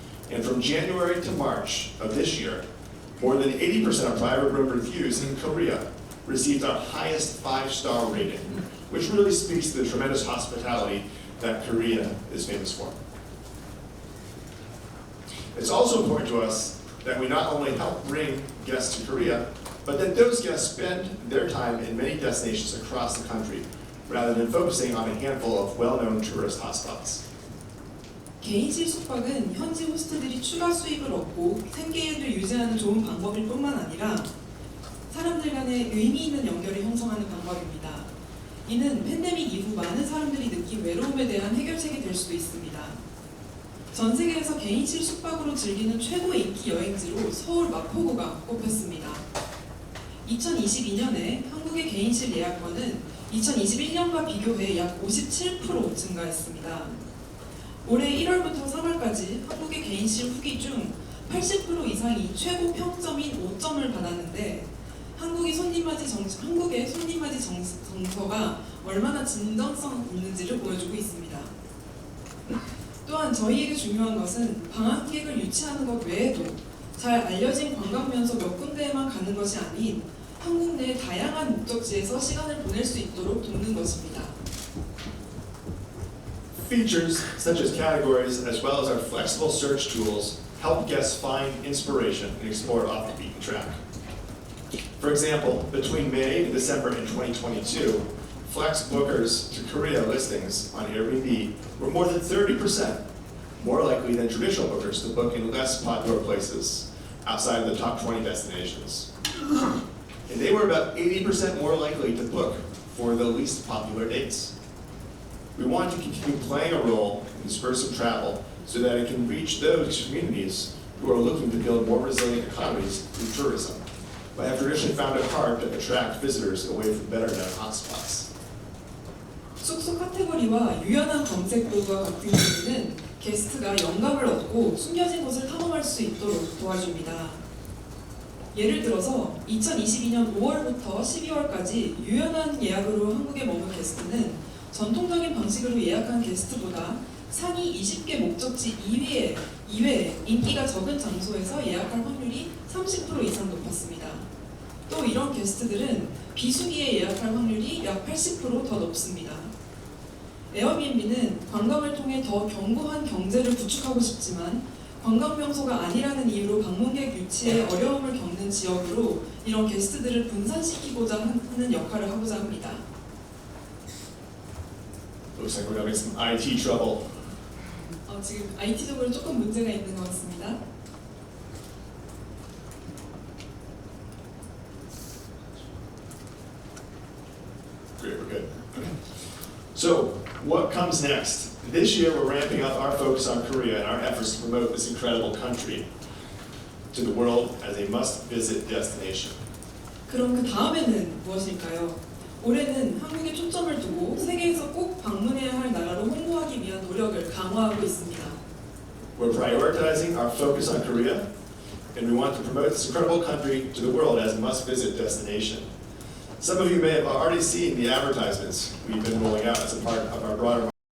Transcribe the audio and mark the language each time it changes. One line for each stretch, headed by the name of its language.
English: And from January to March of this year, more than 80% of private room reviews in Korea received our highest 5-star rating, which really speaks to the tremendous hospitality that Korea is famous for. It's also important to us that we not only help bring guests to Korea, but that those guests spend their time in many destinations across the country, rather than focusing on a handful of well-known tourist hotspots.
Korean: 개인실 숙박은 현지 호스트들이 추가 수입을 얻고 생계를 유지하는 좋은 방법일 뿐만 아니라 사람들 간의 의미 있는 연결을 형성하는 방법입니다. 이는 팬데믹 이후 많은 사람들이 느낀 외로움에 대한 해결책이 될 수도 있습니다. 전 세계에서 개인실 숙박으로 즐기는 최고 인기 여행지로 서울 마포구가 꼽혔습니다. 2022년에 한국의 개인실 예약건은 2021년과 비교해 약 57% 증가했습니다. 올해 1월부터 3월까지 한국의 개인실 후기 중 80% 이상이 최고 평점인 5점을 받았는데 한국의 손님맞이 정서가 얼마나 진정성 있는지를 보여주고 있습니다. 또한 저희에게 중요한 것은 방학객을 유치하는 것 외에도 잘 알려진 관광 명소 몇 군데에만 가는 것이 아닌 한국 내 다양한 목적지에서 시간을 보낼 수 있도록 돕는 것입니다.
English: Features such as categories as well as our flexible search tools help guests find inspiration and explore off the beaten track. For example, between May and December in 2022, flex bookers to Korea listings on Airbnb were more than 30% more likely than traditional bookers to book in less popular places outside of the top 20 destinations. And they were about 80% more likely to book for the least popular dates. We want to continue playing a role in dispersive travel so that it can reach those communities who are looking to build more resilient economies through tourism, but have traditionally found it hard to attract visitors away from better-known hotspots.
Korean: 숙소 카테고리와 유연한 검색도가 같은 경우는 게스트가 영감을 얻고 숨겨진 곳을 탐험할 수 있도록 도와줍니다. 예를 들어서 2022년 5월부터 12월까지 유연한 예약으로 한국에 머문 게스트는 전통적인 방식으로 예약한 게스트보다 상위 20개 목적지 이외에 인기가 적은 장소에서 예약할 확률이 30% 이상 높았습니다. 또 이런 게스트들은 비수기에 예약할 확률이 약 80% 더 높습니다. 에어비앤비는 관광을 통해 더 견고한 경제를 구축하고 싶지만 관광 명소가 아니라는 이유로 방문객 유치에 어려움을 겪는 지역으로 이런 게스트들을 분산시키고자 하는 역할을 하고자 합니다.
English: Looks like we're having some IT trouble.
Korean: 지금 IT적으로 조금 문제가 있는 것 같습니다.
English: Great, we're good. Okay. So, what comes next? This year, we're ramping up our focus on Korea and our efforts to promote this incredible country to the world as a must-visit destination.
Korean: 그럼 그 다음에는 무엇일까요? 올해는 한국에 초점을 두고 세계에서 꼭 방문해야 할 나라로 홍보하기 위한 노력을 강화하고 있습니다.
English: We're prioritizing our focus on Korea, and we want to promote this incredible country to the world as a must-visit destination. Some of you may have already seen the advertisements we've been rolling out as a part of our broader